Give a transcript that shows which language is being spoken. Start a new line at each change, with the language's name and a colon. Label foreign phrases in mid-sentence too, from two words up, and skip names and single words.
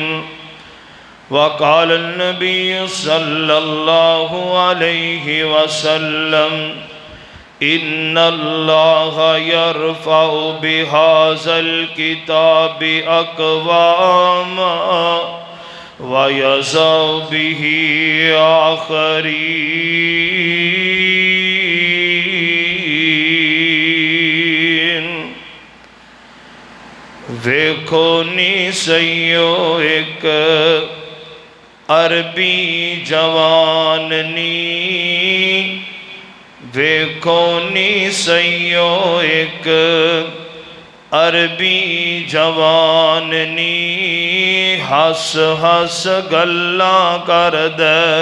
Arabic: وقال النبي صلى الله عليه وسلم إن الله يرفع بهذا الكتاب أقواما ويضع به آخرين۔
Punjabi: ویکھو نی سیو ایک عربی جوان نی، ویکھو نی سیو ایک عربی جوان نی، ہس ہس گلاں کردے